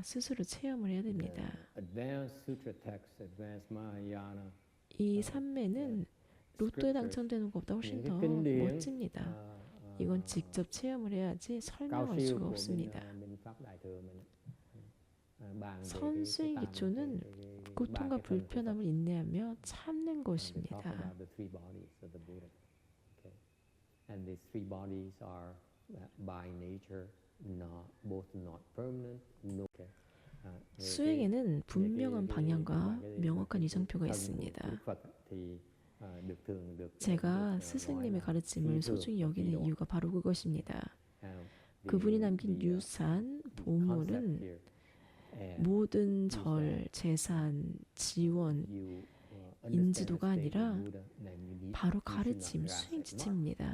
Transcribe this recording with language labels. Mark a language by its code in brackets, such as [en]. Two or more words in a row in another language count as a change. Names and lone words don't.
[ko] 스스로 체험을 해야 됩니다. [en] Advanced Sutra text, Advanced Mahayana. [ko] 이 삼매는 로또에 당첨되는 것보다 훨씬 더 [vi] những cái kinh điển, [ko] 멋집니다. 이건 직접 체험을 해야지 [vi] cao [ko] 설명할 [vi] siêu [ko] 수가 [vi] của [ko] 없습니다. [vi] bên Pháp Đại Thừa mình. Bàn về [ko] 선수의 [vi] cái [ko] 기초는 [vi] ba [ko] 고통과 [vi] cái thân của Phật. [ko] 불편함을 인내하며 참는 [en] And they talk [ko] 것입니다. [en] about the three bodies of the Buddha. Okay. And these three bodies are by nature both not permanent, no. Okay. [ko] 수행에는 분명한 방향과 명확한 이정표가 있습니다. 제가 스승님의 가르침을 소중히 여기는 이유가 바로 그것입니다. 그분이 남긴 유산, 보물은 모든 절, 재산, 지원, 인지도가 아니라 바로 가르침, 수행 지침입니다.